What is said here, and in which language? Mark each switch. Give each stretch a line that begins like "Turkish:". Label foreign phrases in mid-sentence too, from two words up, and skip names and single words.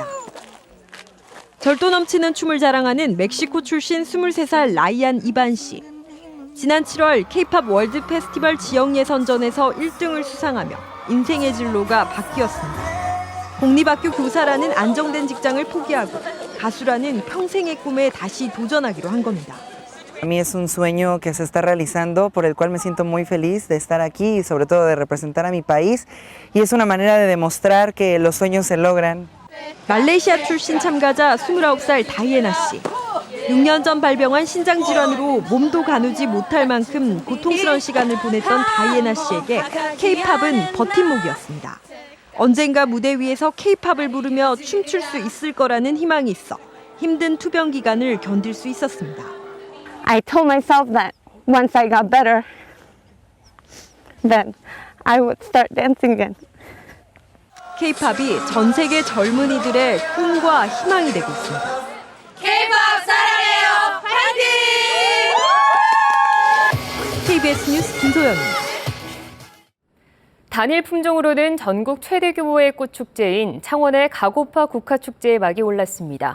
Korean: 절도 넘치는 춤을 자랑하는 멕시코 출신 23살 라이안 이반 씨. 지난 7월 K-팝 월드 페스티벌 지역 예선전에서 1등을 수상하며 인생의 진로가 바뀌었습니다. 공립학교 교사라는 안정된 직장을 포기하고 가수라는 평생의 꿈에 다시 도전하기로 한 겁니다.
Spanish: A mí es un sueño que se está realizando, por el cual me siento muy feliz de estar aquí y sobre todo de representar a mi país. Y es una manera de demostrar que los sueños se logran.
Korean: 말레이시아 출신 참가자 29살 다이애나 씨. 6년 전 발병한 신장 질환으로 몸도 가누지 못할 만큼 고통스러운 시간을 보냈던 다이애나 씨에게 K-팝은 버팀목이었습니다. 언젠가 무대 위에서 K-팝을 부르며 춤출 수 있을 거라는 희망이 있어 힘든 투병 기간을 견딜 수 있었습니다.
English: I told myself that once I got better, then I would start dancing again.
Korean: K-팝이 전 세계 젊은이들의 꿈과 희망이 되고 있습니다. K-팝 사랑해요! 파이팅! KBS 뉴스 김소연입니다. 단일 품종으로는 전국 최대 규모의 꽃축제인 창원의 가고파 국화축제의 막이 올랐습니다.